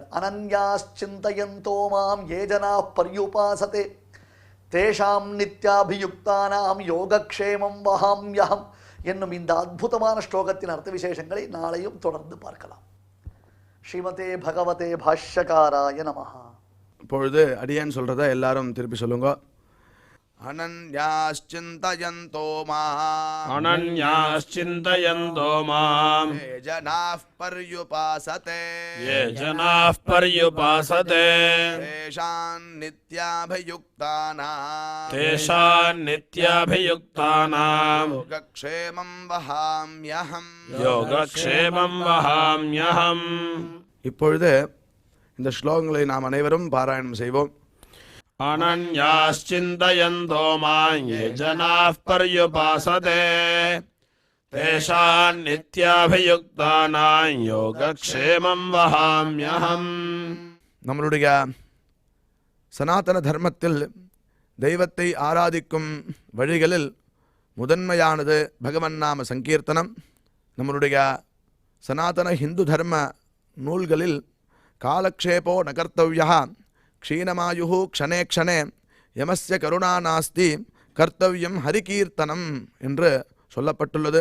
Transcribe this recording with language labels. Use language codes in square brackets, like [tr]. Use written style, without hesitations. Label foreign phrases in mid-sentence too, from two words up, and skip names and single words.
[sa] अनन्याश्चिन्तयन्तो मां ये जनाः पर्युपासते तेषां नित्याभियुक्तानां योगक्षेमं वहाम्यहम् [ta] என்னும் இந்த அற்புதமான ஸ்லோகத்தின் அர்த்த விசேஷங்களை நாளையும் தொடர்ந்து பார்க்கலாம். [sa] श्रीमते भगवते भाष्यकाराय नमः. [ta] இப்பொழுது அடியேன் சொல்கிறத எல்லாரும் திருப்பி சொல்லுங்க. [sa] अनन्याश्चिन्तयन्तो माम् अनन्याश्चिन्तयन्तो माम् ये जनाः पर्युपासते ये जनाः पर्युपासते तेषां नित्याभियुक्तानां तेषान्नित्याभियुक्तानाम् योगक्षेमं वहाम्यहम् योगक्षेमं वहाम्यहम्. [ta] இப்பொழுது இந்த ஸ்லோகங்களை நாம் அனைவரும் பாராயணம் செய்வோம். [sa] अनन्याश्चिन्तयन्तो माम् ये जनाः पर्युपासते तेषान्नित्याभियुक्तानाम् योगक्षेमं वहाम्यहम्. [ta] நம்மளுடைய சனாதன தர்மத்தில் தெய்வத்தை ஆராதிக்கும் வழிகளில் முதன்மையானது பகவன் நாம சங்கீர்த்தனம். நம்மளுடைய சனாதன ஹிந்து தர்ம நூல்களில் [sa] कालक्षेपो नकर्तव्यः क्षीणमायुः क्षणे क्षणे यमस्य करुणा नास्ति कर्तव्यं हरिकीर्तनम् [ta] என்று சொல்லப்பட்டுள்ளது.